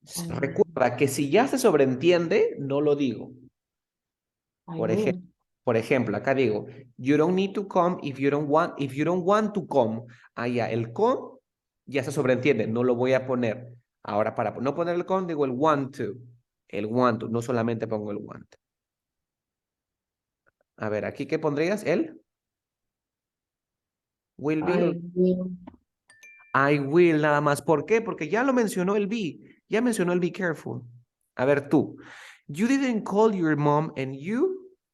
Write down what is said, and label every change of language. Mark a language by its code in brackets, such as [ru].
[es] Recuerda que si ya se sobreentiende, no lo digo. [en] I [es] Por [en] will. [es] ejemplo, acá digo, [en] you don't need to come if you don't want to come. [es] Allá, el come ya se sobreentiende, no lo voy a poner. Ahora, para no poner el come, digo el want to. El want to, no solamente pongo el want. A ver, ¿aquí qué pondrías? ¿El? [en] Will be. I will. I will [es] nada más. ¿Por qué? Porque ya lo mencionó el be. Ya mencionó el be careful. A ver, tú. [en] You didn't call your mom and you...